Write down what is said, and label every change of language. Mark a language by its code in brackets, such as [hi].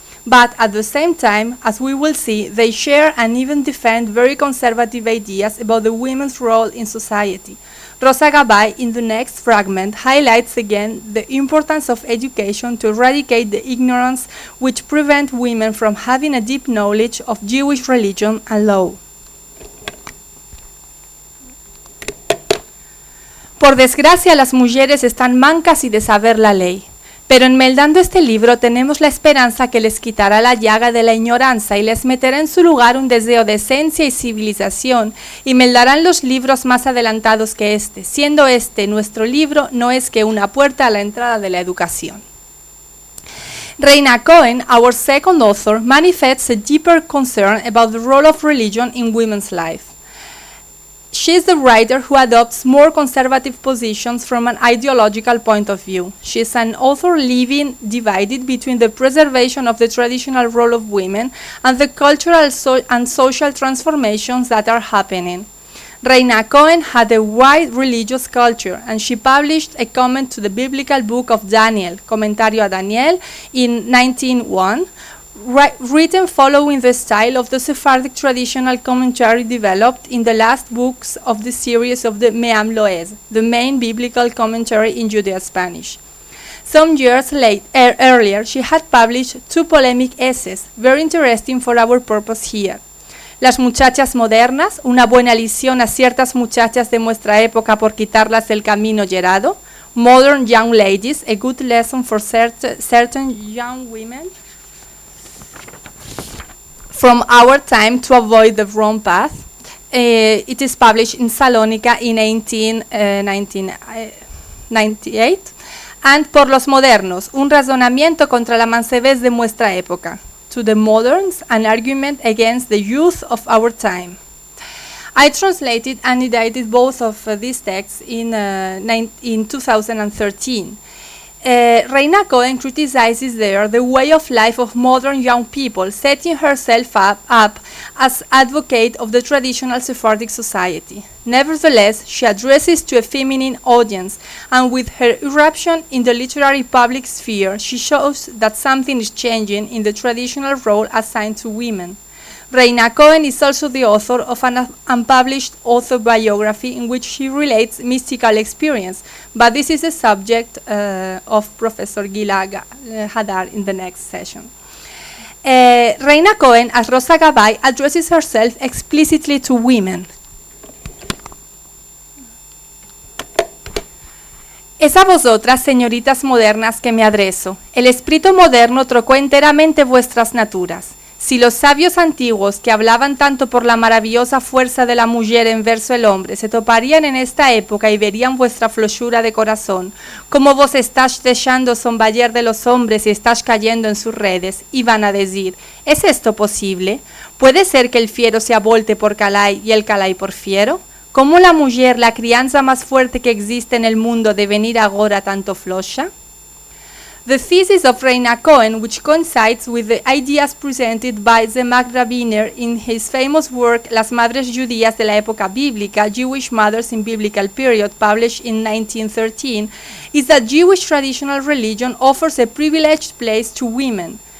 [en] But at the same time, as we will see, they share and even defend very conservative ideas about the women's role in society. Rosa Cabaye, in the next fragment, highlights again the importance of education to eradicate the ignorance which prevent women from having a deep knowledge of Jewish religion and law. [lad] Por desgracia, las mujeres están mancas y de saber la ley. Pero enmeldando este libro tenemos la esperanza que les quitará la llaga de la ignorancia y les meterá en su lugar un deseo de esencia y civilización, y meldarán los libros más adelantados que este, siendo este nuestro libro no es que una puerta a la entrada de la educación. [en] Reina Cohen, our second author, manifests a deeper concern about the role of religion in women's life. she is the writer who adopts more conservative positions from an ideological point of view. She is an author living divided between the preservation of the traditional role of women and the cultural and social transformations that are happening. Reina Cohen had a wide religious culture, and she published a comment to the biblical book of Daniel, Comentario a Daniel, in 1901, written following the style of the Sephardic traditional commentary developed in the last books of the series of the Me'am Loez, the main biblical commentary in Judeo-Spanish. Some years earlier, she had published 2 polemic essays, very interesting for our purpose here. [lad] Las muchachas modernas, una buena lección a ciertas muchachas de nuestra época por quitarlas del camino yerado. [en] Modern young ladies, a good lesson for certain young women from our time to avoid the wrong path. It is published in Salonika in 1998. [lad] And Por los modernos, un razonamiento contra la mancebez de nuestra época. [en] To the moderns, an argument against the youth of our time. I translated and edited both of these texts in 2013. Reina Cohen criticizes there the way of life of modern young people, setting herself up as advocate of the traditional Sephardic society. Nevertheless, she addresses to a feminine audience, and with her irruption in the literary public sphere, she shows that something is changing in the traditional role assigned to women. Reina Cohen is also the author of an unpublished autobiography in which she relates mystical experience, but this is the subject of Professor Gila Hadar in the next session. Reina Cohen, as Rosa Cabaye, addresses herself explicitly to women. [lad] Es a vosotras, señoritas modernas, que me adreso. El espíritu moderno trocó enteramente vuestras naturas. Si los sabios antiguos, que hablaban tanto por la maravillosa fuerza de la mujer en verso el hombre, se toparían en esta época y verían vuestra flosura de corazón, como vos estás dejando somballer de los hombres y estás cayendo en sus redes, y van a decir, ¿es esto posible? ¿Puede ser que el fiero se abolte por calay y el calay por fiero? ¿Cómo la mujer, la crianza más fuerte que existe en el mundo, de venir agora tanto floja? [en] The thesis of Reina Cohen, which coincides with the ideas presented by Zemak Rabiner in his famous work Las Madres Judías de la Época Bíblica, Jewish Mothers in Biblical Period, published in 1913, is that Jewish traditional religion offers a privileged place to women.